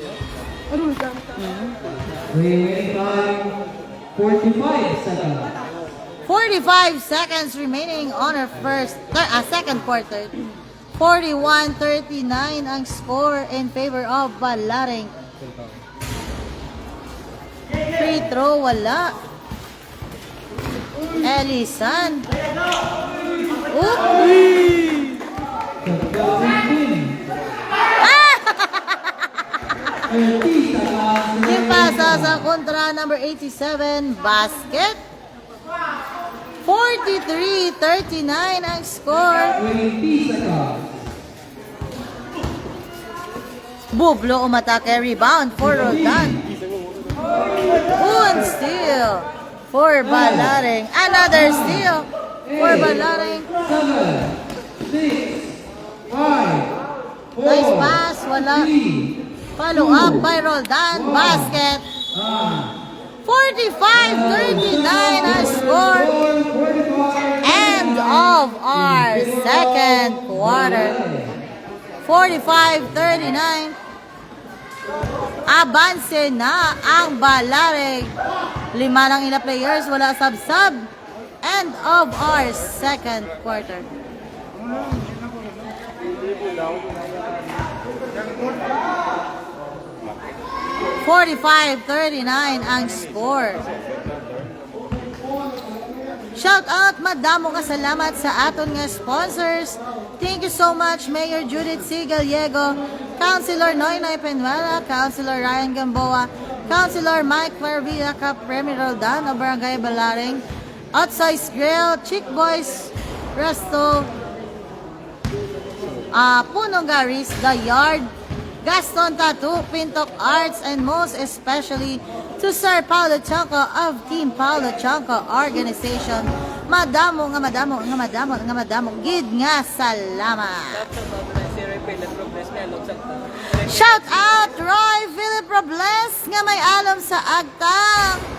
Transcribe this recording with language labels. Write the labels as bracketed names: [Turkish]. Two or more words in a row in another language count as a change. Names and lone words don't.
[English] Remaining time 45 seconds. 45 seconds remaining on our second quarter. 41-39 ang score in favor of Balaring. Free throw, wala. Elisan. Oop! Shot clock 15. 30 seconds. [Hiligaynon] Ipasa sa kontra number 87, basket. [English] 43-39 ang score. 20 seconds. Bublo umatake, rebound for Roldan. Un steal for Balaring. Another steal for Balaring. 7, 6, 5, 4, Nice pass, wala. 3, Follow up by Roldan, basket. 45-39 ang score. 45. End of our second quarter. 45-39. [Hiligaynon] Abanse na ang Balaring. 5 lang ila players, wala sub-sub. [English] End of our second quarter. $45-39 ang score. Shout out, [Hiligaynon] madamo ka salamat sa aton nga sponsors. [English] Thank you so much, Mayor Judith C. Gallego, Councilor Noynoy Penuela, Councilor Ryan Gamboa, Councilor Mike Clarvilla, Premier Roldan of Barangay Balaring, Outsize Grill, Chick Boys, Resto, Punong Garis, The Yard, Gaston Tattoo, Pintok Arts, and most especially to Sir Paulo Chanco of Team Paulo Chanco Organization. [Hiligaynon] Madamo, gid nga salamat. [English] Shout out [Hiligaynon] Roy Philip Robles nga may alam sa agtang.